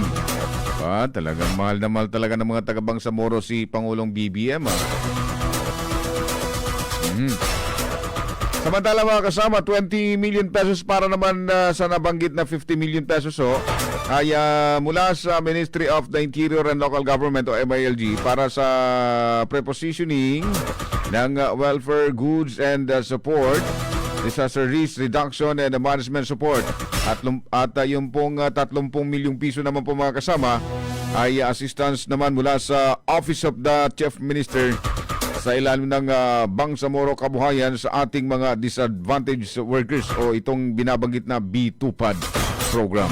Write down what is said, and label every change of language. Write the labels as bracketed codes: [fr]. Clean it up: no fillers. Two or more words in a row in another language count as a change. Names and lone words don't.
[tl] Talagang mahal na mahal talaga ng mga taga-Bangsamoro si Pangulong BBM. Samantala mga kasama, 20 million pesos para naman sa nabanggit na 50 million pesos ay mula sa Ministry of the Interior and Local Government o MILG para sa prepositioning ng [en] welfare goods and support, disaster risk reduction and management support. [tl] At yung pong 30 milyong piso naman po mga kasama ay assistance naman mula sa Office of the Chief Minister sa ilalim ng Bangsamoro Kabuhayan sa ating mga [en] disadvantaged workers [tl] o itong binabanggit na B2PAD program.